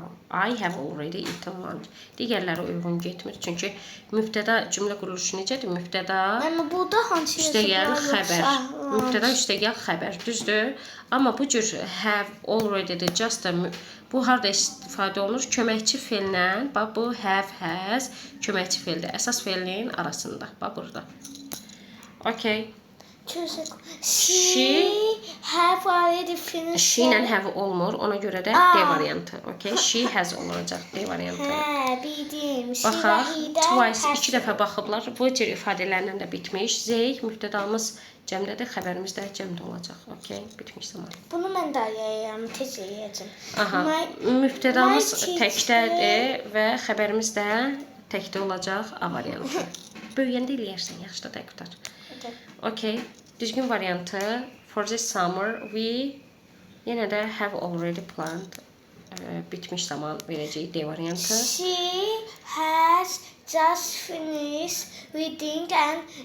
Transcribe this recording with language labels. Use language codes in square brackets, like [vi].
[en] I have already eaten lunch. [az] Digərləri uyğun getmir. Çünki mübtəda cümlə quruluşu necədir? Mübtəda üstəgəl xəbər. Mübtəda üstəgəl xəbər. Düzdür? Amma bu cür have already-dir. Just da bu harda istifadə olunur? Köməkçi fe'llə. Bax bu have, has köməkçi fe'ldir. Əsas fe'lin arasında. Bax burada. Okay. [en] She have already finished. [az] She ilə have olmur. Ona görə də D variantı. Okay? She has olacaq D variantı. Hə, bildim. Baxaq, twice 2 dəfə baxıblar. Bu cür ifadələrlə də bitmiş. They mübtədamız cəmdədir, xəbərimiz də cəmdə olacaq. Okay? Bitmiş zaman. Bunu mən də yeyəcəm, tez yeyəcəm. Aha. Mübtədamız təkdədir və xəbərimiz də təkdə olacaq A variantı. Böyüyəndə eləyərsən, yaxşı da qutar. [en] Okay. [az] Düzgün variantı [en] for this summer we [az] yenə də [en] have already planned. [az] Bitmiş zaman verəcəyik D variantı. [en] She has just finished reading and